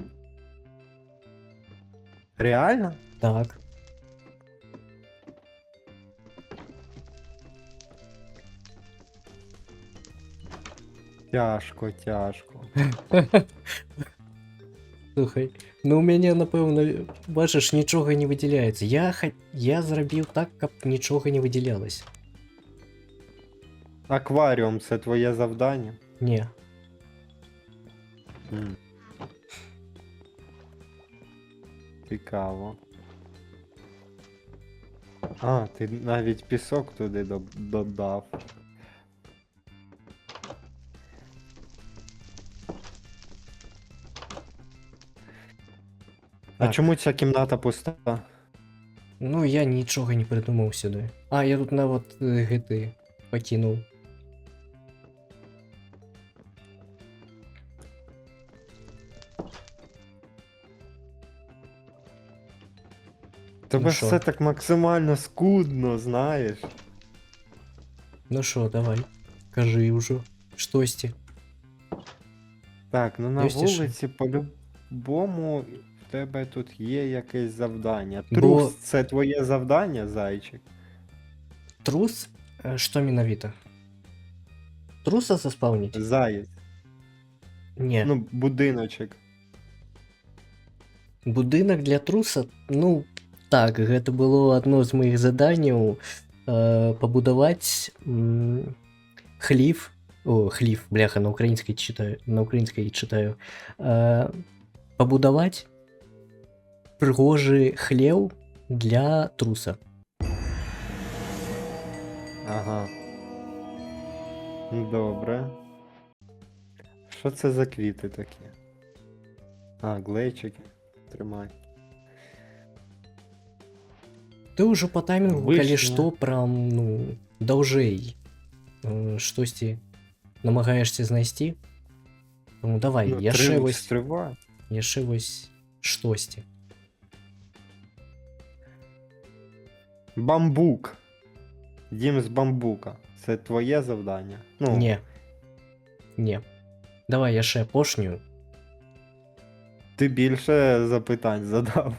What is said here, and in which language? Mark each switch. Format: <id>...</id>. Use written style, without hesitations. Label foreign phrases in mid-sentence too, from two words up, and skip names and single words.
<uk>Реально? Так. Тяжко, тяжко.</uk> <be>Слухай, ну у мяне, напэўна, бачыш, нічога не выдзяляецца. Я зрабіў так, каб нічога не выдзялялася.</be> <uk>Акваріум це твоє завдання? Не. М. Цікаво. А, ти навіть пісок туди додав. А Так. чому ця кімната пуста?</uk> <be>Ну, я нічога не придумаў сюди. А, я тут нават гэты пакінуў.</be> <uk>Тебе Ну все що? так максимально скудно, знаєш. Ну що, давай. Кажи</uk> <be>ўжо. Штосьці.</be> <uk>Так, ну на Есть ще? вулиці по-любому в тебе тут є якесь завдання. Бо- Трус це твоє завдання, зайчик?</uk> <be>Трус? Што менавіта? Труса заспаўніць?</be> <uk>Заєць. Не. Ну, будиночок.</uk> <be>Будынак для труса, ну так, гэта было адно з моих заданняў пабудаваць хліф, хліф, бляха, на украінскай читаю, пабудаваць прыгожы хлеў для труса.</be> <uk>Ага. Добре. Що це за квіти такі? А, глечики. Тримай.</uk> <be>Ты ўжо по таймінгу, Вышня. калі што, прям, ну, даўжэй штосьці намагаешься знайсці. Ну давай, Ну, яшчэ вось</be> <uk>стривай.</uk> <be>яшчэ вось штосьці.</be> <uk>Бамбук. Дім з бамбука. Це твоє завдання? Ну,</uk> <be>Не. Давай яшчэ апошнюю.</be> <uk>ти більше запитань задав.</uk>